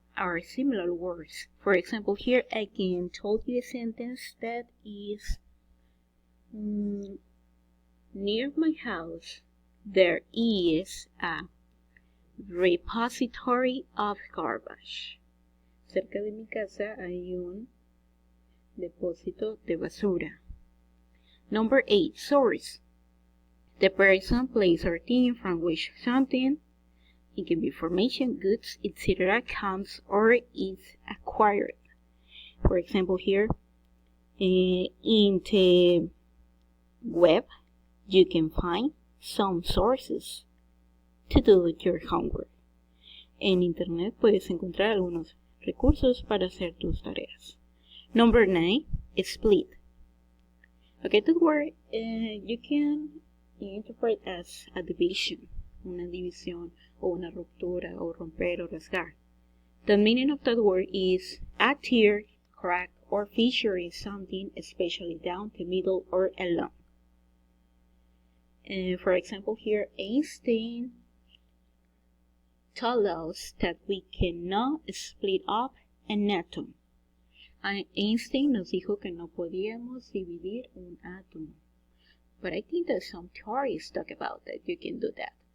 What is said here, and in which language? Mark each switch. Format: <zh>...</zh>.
<en>are similar words. For example, here I can told you a sentence that is near my house there is a repository of garbage.</en> <es>Cerca de mi casa hay un depósito de basura.</es> <en>Number 8, source. The person, place, or thing from which something, it can be information, goods, etc., comes or is acquired. For example, here in the web, you can find some sources to do your homework.</en> <es>En internet puedes encontrar algunos recursos para hacer tus tareas.</es> <en>Number 9, split. Okay, that word you can interpret as a division,</en> <es>una división, o una ruptura, o romper, o rasgar.</es> <en>The meaning of that word is a tear, crack, or fissure in something, especially down the middle or along. For example, here Einstein told us that we cannot split up an atom.</en> <es>Einstein nos dijo que no podíamos dividir un átomo.</es> <en>But I think that some theories talk about that you can do that.</en>